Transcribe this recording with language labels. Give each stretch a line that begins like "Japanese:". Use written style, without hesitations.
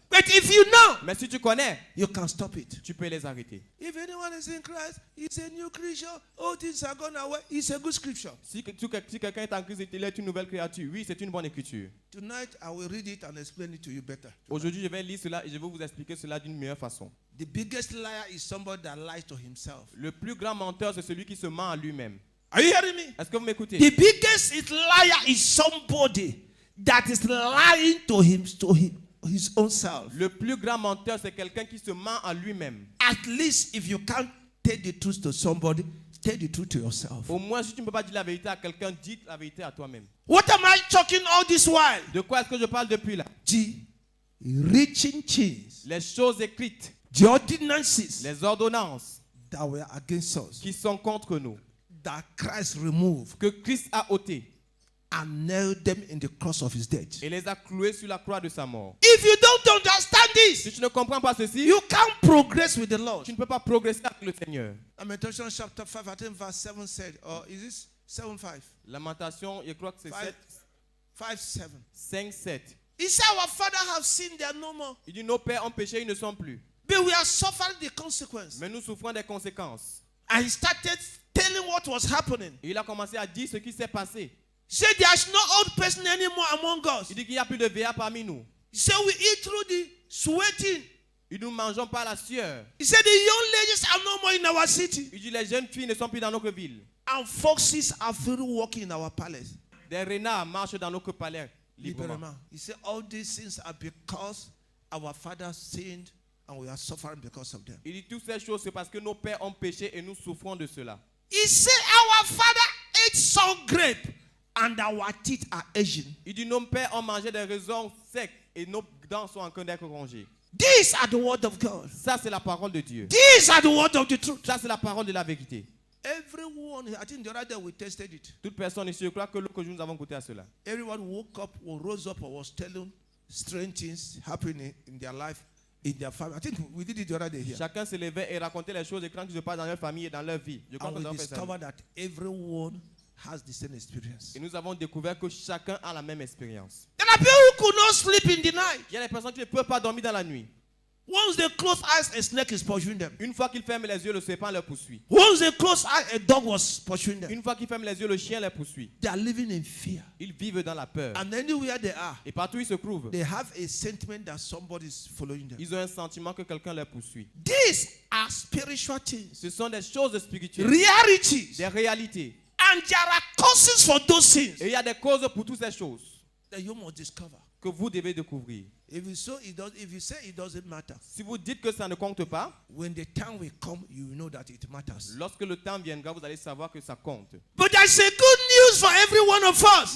English: But if you know,
French: Mais si tu connais,
English: you can stop it.
French: tu peux les arrêter.
English: If anyone is in Christ, he's a new creature. All things are gone away. It's a good scripture.
French: Si quelqu'un est en Christ, il est une nouvelle créature. Oui, c'est une bonne écriture.
English: Tonight, I will read it and explain it to you better.
French: Aujourd'hui, je vais lire cela et je vais vous expliquer cela d'une meilleure façon.
English: The biggest liar is somebody that lies to himself.
French: Le plus grand menteur, c'est celui qui se ment à lui-même.
English: Are you hearing me?
French: Est-ce que vous m'écoutez?
English: The biggest liar is somebody that is lying to his own self.
French: Le plus grand menteur, c'est quelqu'un qui se ment à lui-même.
English: At least if you can't tell the truth to somebody, tell the truth to yourself.
French: Au moins, si tu ne peux pas dire la vérité à quelqu'un, dis la vérité à toi-même.
English: What am I talking all this while?
French: De quoi est-ce que je parle depuis là?
English: The reaching things,
French: Les choses écrites,
English: the ordinances
French: les ordonnances
English: that were against us,
French: qui sont contre nous,
English: that Christ removed
French: que Christ a ôtées
English: and nailed them in the cross of his death.
French: et les a clouées sur la croix de sa mort.
English: If you don't understand
French: Si
English: this,
French: tu ne comprends pas ceci,
English: you can't progress with the Lord.
French: tu ne peux pas progresser avec le Seigneur.
English: Lamentation chapter 5, I think verse 7 said, or is this 7:5?
French: Lamentation, je crois que c'est
English: 5, 7.
French: 5, 7.
English: He said, our father have sinned, they are no more.
French: Il dit, nos pères ont péché, ils ne sont plus.
English: But we are suffering the consequence.
French: Mais nous souffrons des conséquences.
English: And he started telling what was happening.
French: Et il a commencé à dire ce qui s'est passé.
English: He said, there's no old person anymore among us.
French: Il dit qu'il n'y a plus de vieillards parmi nous.
English: He said, we eat through the sweating.
French: Et nous ne mangeons pas la sueur.
English: He said, the young ladies are no more in our city.
French: Il dit, les jeunes filles ne sont plus dans notre ville.
English: And foxes are free walking in our palace.
French: Des renards marchent dans notre palais librement. Librement.
English: He said, all these things are because our father sinned and we are suffering because of them.
French: Il dit, toutes ces choses, c'est parce que nos pères ont péché et nous souffrons de cela.
English: He said, our father ate sour grape and our teeth are aging.
French: Il dit, nos pères ont mangé des raisins secs et nos dents sont en train d'être rongées.
English: These are the word of God.
French: Ça, c'est la parole de Dieu.
English: These are the word of the truth.
French: Ça, c'est la parole de la vérité.
English: Everyone, I think the other day we tested it.
French: Toute personne ici, je crois que l'autre jour, nous avons goûté à cela.
English: Everyone woke up or rose up or was telling strange things happening in their life, in their family. I think we did it the other day here.
French: Chacun se levait et racontait les choses étranges qui se passent dans leur famille et dans leur vie. Je crois
English: And
French: que
English: we
French: nous avons fait ça.
English: discovered that everyone has the same experience.
French: Et nous avons découvert que chacun a la même expérience.
English: There are people who could not sleep in the night.
French: Il y a des personnes qui ne peuvent pas dormir dans la nuit.
English: Once they close eyes, a snake is pursuing them.
French: Une fois qu'ils ferment les yeux, le serpent les poursuit.
English: Once they close eyes, a dog was pursuing them.
French: Une fois qu'ils ferment les yeux, le chien les poursuit.
English: They are living in fear.
French: Ils vivent dans la peur.
English: And anywhere they are,
French: Et partout où ils se trouvent,
English: they have a sentiment that somebody is following them.
French: ils ont un sentiment que quelqu'un les poursuit.
English: These are spiritual things,
French: Ce sont des choses spirituelles,
English: realities.
French: des réalités.
English: And there are causes for those things
French: Et il y a des causes pour toutes ces choses
English: that you must discover.
French: que vous devez découvrir.
English: If you say it doesn't matter,
French: Si vous dites que ça ne compte pas,
English: when the time will come, you will know that it matters.
French: lorsque le temps viendra, vous allez savoir que ça compte.
English: But there's a good news for every one of us.